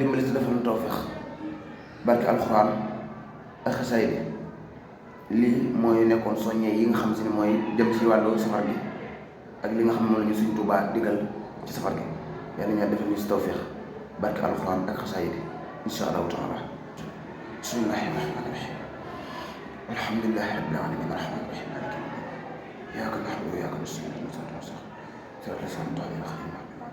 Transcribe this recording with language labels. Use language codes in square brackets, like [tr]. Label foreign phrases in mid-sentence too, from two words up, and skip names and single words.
[wo] dimbali si dafa nu tawfeex barke alxuraan ak xasayid lii mooy nekkoon soññee yi nga xam si ne mooy jëm ci wàllu safar gi ak li nga xam ne moom la ñu Sëriñ Tuubaa digal ci safar gi yàlla ñaa defal ñu si tawfeex barke alxuraan ak xasayid [ar] إن شاء الله تعالى بسم الله الرحمن الرحيم الحمد لله رب العالمين الرحمن الرحيم مالك يوم الدين إياك نعبد وإياك نستعين اهدنا الصراط المستقيم